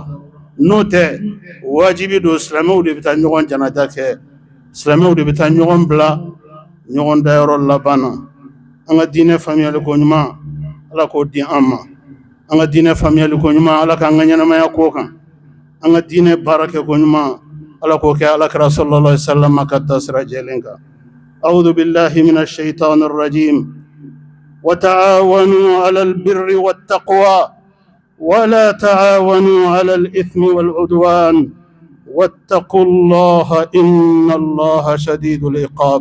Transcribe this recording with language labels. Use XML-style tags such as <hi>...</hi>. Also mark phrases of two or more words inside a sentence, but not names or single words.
<bm>N'o tɛ wajibi don silamɛw de bɛ taa ɲɔgɔn janaja kɛ, silamɛw de bɛ taa ɲɔgɔn bila ɲɔgɔn dayɔrɔ laban na. An ka diinɛ faamuyali ko ɲuman Ala k'o di an ma. An ka diinɛ faamuyali ko ɲuman Ala k'an ka ɲɛnamaya k'o kan. An ka diinɛ baarakɛ ko ɲuman Ala k'o kɛ Alakira</bm> <ar>صلى الله عليه وسلم</ar> <bm>ka taasira jɛlen kan.</bm> <ar>أعوذ بالله من الشيطان الرجيم. وتعاونوا على البر والتقوى ولا تعاونوا على الإثم والعدوان واتقوا الله إن الله شديد العقاب.</ar>